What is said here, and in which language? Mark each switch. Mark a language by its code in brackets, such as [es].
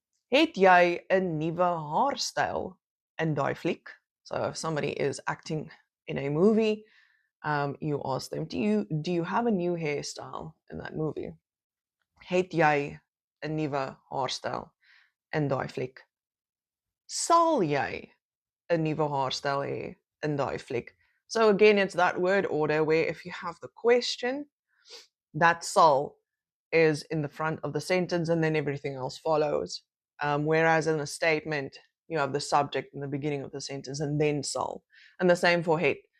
[af] Het jy 'n nuwe haarstyl in daai fliek? [en] So if somebody is acting in a movie, you ask them, do you have a new hairstyle in that movie? [af] Het jy 'n nuwe haarstyl in daai fliek? Sal jy 'n nuwe haarstyl hê in daai fliek? [en] So again, it's that word order where if you have the question, that sal is in the front of the sentence and then everything else follows. Whereas in a statement, you have the subject in the beginning of the sentence and then sal. And the same for het.